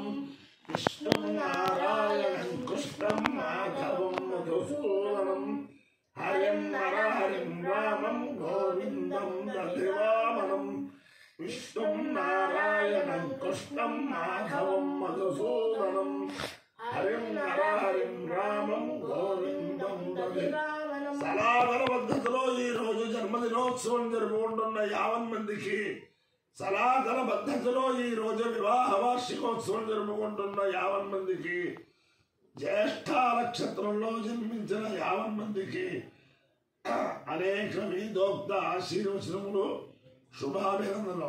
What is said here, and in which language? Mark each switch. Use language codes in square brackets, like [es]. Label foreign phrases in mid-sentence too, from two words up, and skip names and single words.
[sa] विष्णु नारायणं कृष्णं माधवं मधुसूदनं हरिं रामं गोविंदं तदिवामनं विष्णु नारायणं कृष्णं माधवं मधुसूदनं हरिं रामं गोविंदं तदिवामनं [te] సనాతన పద్ధతిలో ఈ రోజు జన్మదినోత్సవం జరుపుకుంటున్న 50 మందికి సనాతన పద్ధతిలో ఈ రోజు వివాహ వార్షికోత్సవం జరుపుకుంటున్న 50 మందికి జ్యేష్ఠ నక్షత్రంలో జన్మించిన 50 మందికి అనేక విధోక్త ఆశీర్వచనములు శుభాభినందనలు.